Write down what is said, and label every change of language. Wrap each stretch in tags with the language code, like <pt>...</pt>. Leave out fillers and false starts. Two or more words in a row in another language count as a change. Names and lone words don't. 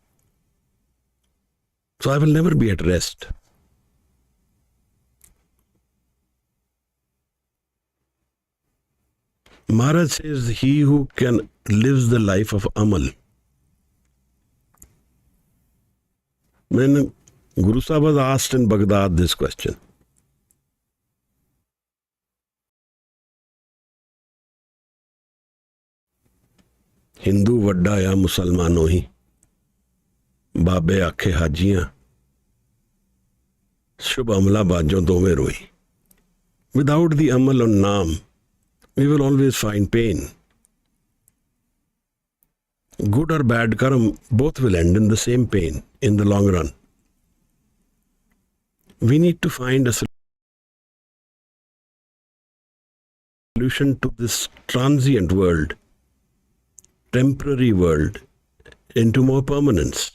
<en>So I will never be at rest. Maharaj says, he who can lives the life of Amal. When Guru Sahib was asked in Baghdad this question,</en> <pa>ਹਿੰਦੂ ਵੱਡਾ ਯਾ ਮੁਸਲਮਾਨੋਂ ਹੀ ਬਾਬੇ ਆਖੇ ਹਾਜੀਆਂ ਸ਼ੁਭ ਅਮਲਾਂ ਬਾਝੋਂ ਦੋਵੇਂ ਰੋਈ.</pa> <en>Without the amal on naam, we will always find pain. Good or bad karma, both will end in the same pain in the long run. We need to find a solution to this transient world, temporary world, into more permanence.</en>